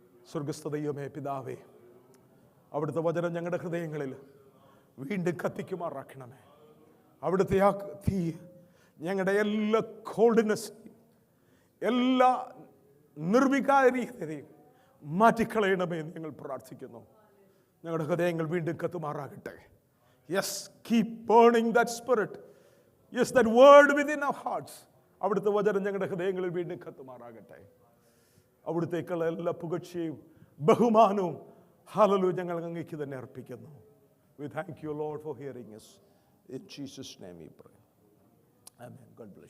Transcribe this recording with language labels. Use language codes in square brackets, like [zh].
[ml] സ്വർഗസ്ഥ ദൈവമേ, പിതാവേ, അവിടുത്തെ വചനം ഞങ്ങളുടെ ഹൃദയങ്ങളിൽ വീണ്ടും കത്തിക്കുമാറാക്കണമേ. അവിടുത്തെ ആ തീ ഞങ്ങളുടെ എല്ലാ കോൾഡ്നെസ്, എല്ലാ നിർവികാര്യതയും മാറ്റിക്കളയണമേ എന്ന് ഞങ്ങൾ പ്രാർത്ഥിക്കുന്നു. ഞങ്ങളുടെ ഹൃദയങ്ങൾ വീണ്ടും കത്തുമാറാകട്ടെ. [en] Yes, keep burning that spirit. Yes, that word within our hearts. [ml] അവിടുത്തെ വചനം ഞങ്ങളുടെ ഹൃദയങ്ങളിൽ വീണ്ടും കത്തുമാറാകട്ടെ. അവിടുത്തേക്കുള്ള എല്ലാ പുകഴ്ചയും ബഹുമാനവും ഹല്ലേലൂയ ഞങ്ങൾ അങ്ങേക്ക് തന്നെ അർപ്പിക്കുന്നു. [en] We thank you, Lord, for hearing us. In Jesus' name we pray. Amen. God bless you.